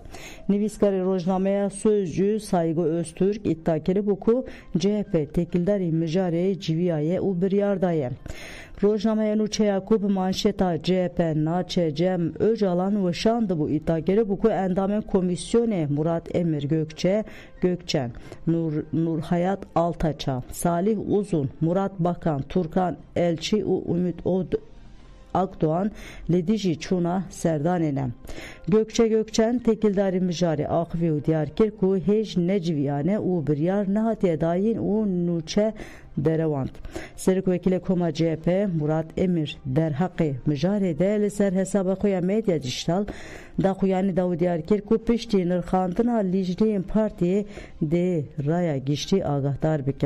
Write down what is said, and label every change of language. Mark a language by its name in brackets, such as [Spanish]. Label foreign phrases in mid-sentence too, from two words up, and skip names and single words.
[Kurdish] Nivîskarê rojnameya Sözcü Saygı Öztürk iddia kiribû ku CHP têkildarî mijarê civiyayê û biryardaye. Rojnameya Nûçeya ku bi manşeta CHP naçe Cem Öcalan weşand bû iddia kiribû ku endamên komisyonê Murat Emir Gökçen, Nurhayat Altaça, Salih Uzun, Murat Bakan, Turkan Elçi û Ümit Akdoğan lediji çuna serdanene. Gökçen tekildarî mijarê Axivî û Diyarbekir ku hêj neciviyane û biryar nehatiye dayîn û nûçe derewand. Serokvekîlê Koma CHP Murat Emir derheqê mijarê de li ser hesaba xwe ya medya dijîtal daxuyanî da diyar kir ku piştî nirxandina lijneyên partiyê dê raya giştî agahdar bikin.